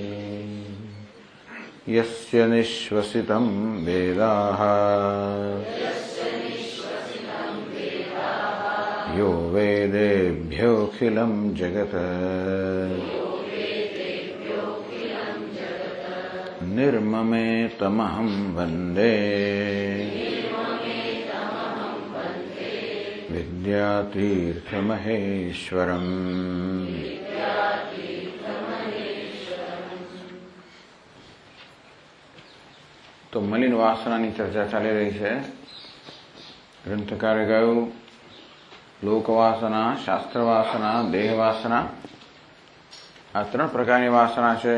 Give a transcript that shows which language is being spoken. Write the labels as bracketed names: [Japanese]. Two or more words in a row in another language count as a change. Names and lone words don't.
[Sanskrit] यस्य निश्वसितं वेदाः यो वेदेभ्योऽखिलं जगत् निर्ममेतमहं वन्दे विद्यातीर्थमहेश्वरम्। [Gujarati] તો મલિન વાસનાની ચર્ચા ચાલી રહી છે. ગ્રંથકારે કહ્યું લોકવાસના, શાસ્ત્ર વાસના, દેહ વાસના, આ ત્રણ પ્રકારની વાસના છે.